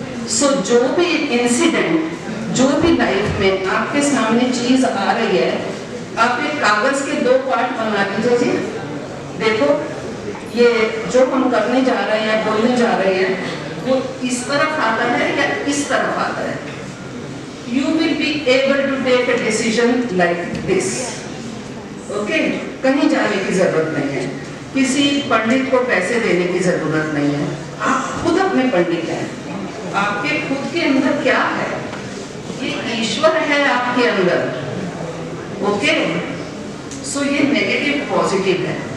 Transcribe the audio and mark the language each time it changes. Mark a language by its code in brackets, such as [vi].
[hi] सो जो भी इंसिडेंट, जो भी लाइफ में आपके सामने चीज आ रही है, आप एक कागज के 2 पार्ट बना लीजिए जी। देखो, ये जो हम करने जा रहे हैं, बोलने जा रहे हैं, वो इस तरफ आता है या इस तरफ आता है। [en] You will be able to take a decision like this. [hi] Okay, कहीं जाने की जरूरत नहीं है, किसी पंडित को पैसे देने की जरूरत नहीं है, आप खुद अपने पंडित हैं। आपके खुद के अंदर क्या है, ये ईश्वर है आपके अंदर। ओके, सो ये नेगेटिव पॉजिटिव है।